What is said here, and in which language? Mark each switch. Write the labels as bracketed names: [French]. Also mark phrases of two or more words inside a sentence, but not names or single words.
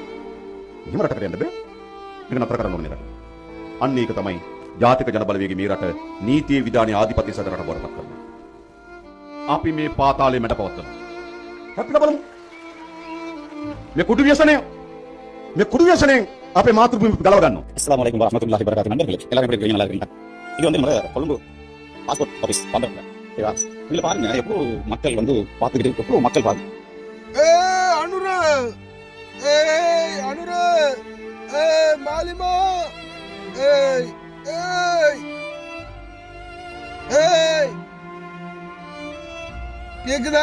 [Sinhala] එහෙම රටකට යන්න බෑ. මේක නතර කරන්න ඕනේ රට. අන්න ඒක තමයි ජාතික ජන බලවේගයේ මේ රට නීතියේ විධානයේ ආධිපත්‍ය සැද රට බවටපත් කරනවා. අපි මේ පාතාලේ මැඩ පවත්වනවා. අපි බලමු. මේ කුඩු વ્યસනයෙන් අපේ මාතෘභූමිය ගලව ගන්නවා. [Arabic] السلام عليكم ورحمة الله وبركاته [Tamil] நண்பர்களே எல்லாரும் எப்படி இருக்கீங்க? நல்லா இருக்கீங்களா? இது வந்து நம்ம கொழும்பு பாஸ்போர்ட் ஆபீஸ் பந்தர்ல ஓகேவா? இதுல பாருங்க எவ்வளவு மக்கள் வந்து பார்த்துக்கிட்டு எவ்வளவு மக்கள் பாருங்க. அனுர மாலிமா கேக்குதா?